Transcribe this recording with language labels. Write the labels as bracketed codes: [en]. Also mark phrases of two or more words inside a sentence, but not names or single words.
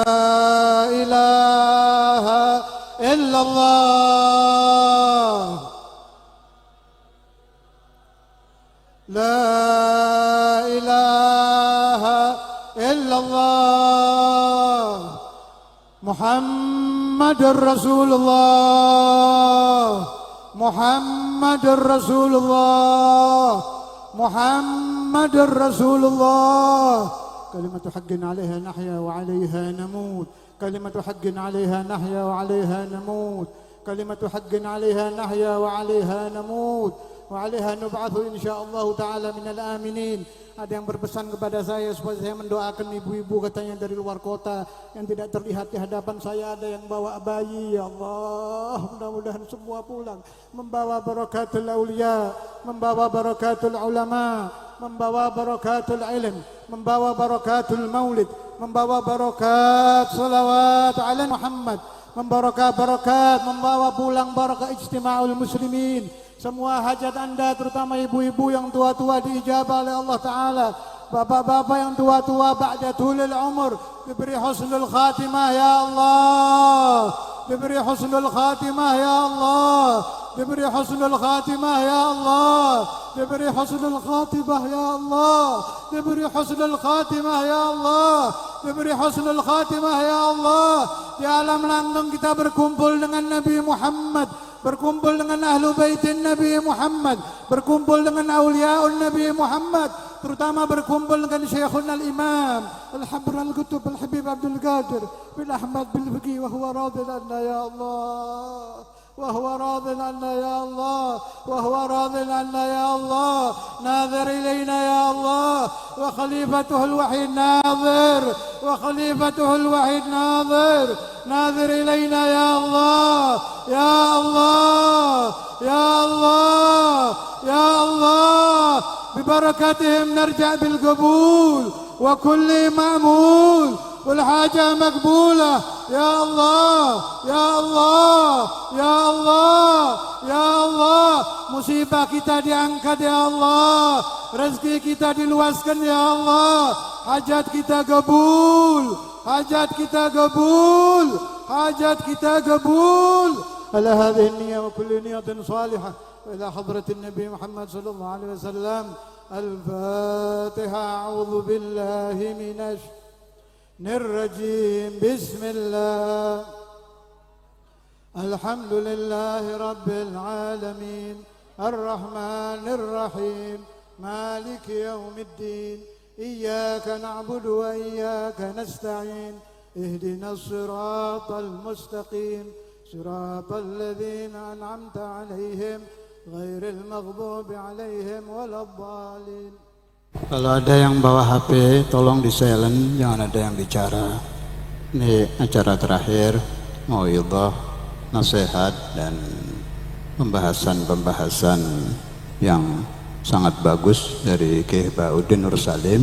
[ar] إله إلا الله، لا إله إلا الله، محمد رسول الله، محمد رسول الله، محمد رسول الله. كلمة حق عليها نحيا وعليها نموت. كلمة حق عليها نحيا وعليها نموت. كلمة حق عليها نحيا وعليها نموت. وعليها نبعث إن شاء الله تعالى من الآمنين. [id] Ada yang berpesan kepada saya supaya saya mendoakan ibu-ibu, katanya dari luar kota yang tidak terlihat di hadapan saya. Ada yang bawa bayi, [ar] يا الله, [id] mudah-mudahan semua pulang membawa [ar] بركة الأولياء, [id] membawa [ar] بركة العلماء, [id] membawa [ar] بركة العلم, [id] membawa [ar] بركة المولد, [id] membawa [ar] بركة صلوات على محمد, [id] membawa barakat, membawa pulang [ar] بركة اجتماع المسلمين. [id] Semua hajat Anda, terutama ibu-ibu yang tua-tua, diijabah oleh Allah Ta'ala. Bapak-bapak yang tua-tua, [ar] بعد طول العمر, [id] diberi [ar] حسن الخاتمة يا الله, [id] diberi [ar] حسن الخاتمة يا الله, [id] diberi [ar] حسن الخاتمة يا الله, [id] diberi [ar] حسن الخاتمة يا الله, [id] diberi [ar] حسن الخاتمة يا الله, [id] diberi [ar] حسن الخاتمة يا الله. [id] Di alam langgang kita berkumpul dengan Nabi Muhammad, berkumpul dengan [ar] أهل بيت النبي محمد, [id] berkumpul dengan [ar] أولياء النبي محمد, [id] terutama berkumpul dengan Syekhun al-Imam Al-Habr al-Qutub Al-Habib Abdul Qadir bin Ahmad bin Fiqih, [ar] وهو راض عنا يا الله, وهو راض عنا يا الله، وهو راض عنا يا الله. ناظر إلينا يا الله، وخليفته الوحيد ناظر، وخليفته الوحيد ناظر. ناظر إلينا يا الله، يا الله، يا الله، يا الله. ببركتهم نرجع بالقبول وكل مأمول والحاجة مقبولة. يا الله، يا الله، يا الله، يا الله. [id] Musibah kita diangkat [ar] يا الله, [id] rezeki kita diluaskan [ar] يا الله, [id] hajat kita kabul, hajat kita kabul, hajat kita kabul. [ar] على هذه النية وكل نية صالحة وإلى حضرة النبي محمد صلى الله عليه وسلم. Al-Fatiha. أعوذ بالله من الرجيم. بسم الله. الحمد لله رب العالمين الرحمن الرحيم مالك يوم الدين إياك نعبد وإياك نستعين اهدنا الصراط المستقيم صراط الذين أنعمت عليهم غير المغضوب عليهم ولا الضالين. [id] Kalau ada yang bawa HP, tolong di silent, jangan ada yang bicara. Ini acara terakhir, mauidhah, nasihat, dan pembahasan-pembahasan yang sangat bagus dari Kiai Bauddin Nur Salim.